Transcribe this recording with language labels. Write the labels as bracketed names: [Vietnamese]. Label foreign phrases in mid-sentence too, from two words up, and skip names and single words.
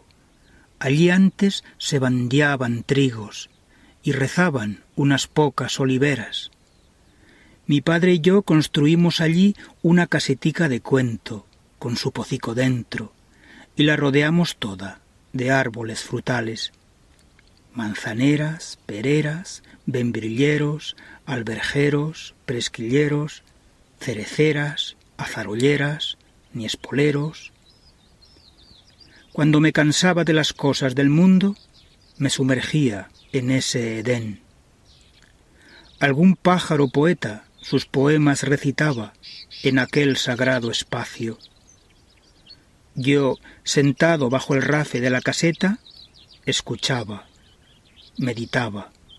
[Spanish] Allí antes se bandeaban trigos y rezaban unas pocas oliveras. Mi padre y yo construimos allí una casetica de cuento, con su pocico dentro, y la rodeamos toda de árboles frutales. Manzaneras, pereras, membrilleros, alberjeros, presquilleros, cereceras, azarolleras, niespoleros. Cuando me cansaba de las cosas del mundo, me sumergía en ese Edén. Algún pájaro poeta sus poemas recitaba en aquel sagrado espacio. Yo, sentado bajo el rafe de la caseta, escuchaba, meditaba.